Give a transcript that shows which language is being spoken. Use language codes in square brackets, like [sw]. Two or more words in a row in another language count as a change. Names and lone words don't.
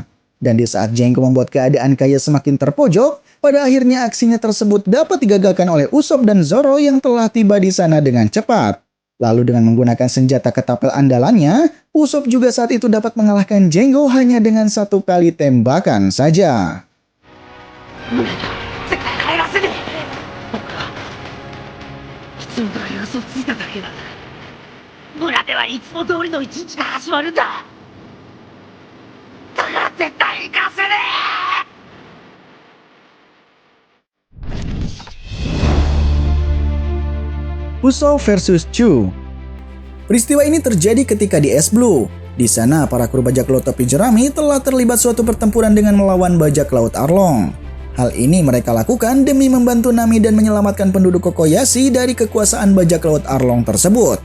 [id] Dan di saat Django membuat keadaan Kaya semakin terpojok, pada akhirnya aksinya tersebut dapat digagalkan oleh Usopp dan Zoro yang telah tiba di sana dengan cepat. Lalu dengan menggunakan senjata ketapel andalannya, Usopp juga saat itu dapat mengalahkan Django hanya dengan satu kali tembakan saja. [ja] 絶対帰らせねえ。僕はいつも通り嘘ついただけだ。村ではいつも通りの一日が始まるんだ。だから絶対行かせねえ。 [id] Usopp versus Chu. Peristiwa ini terjadi ketika di es Blue. Di sana para kru bajak laut topi jerami telah terlibat suatu pertempuran dengan melawan bajak laut Arlong. Hal ini mereka lakukan demi membantu Nami dan menyelamatkan penduduk Kokoyashi dari kekuasaan bajak laut Arlong tersebut.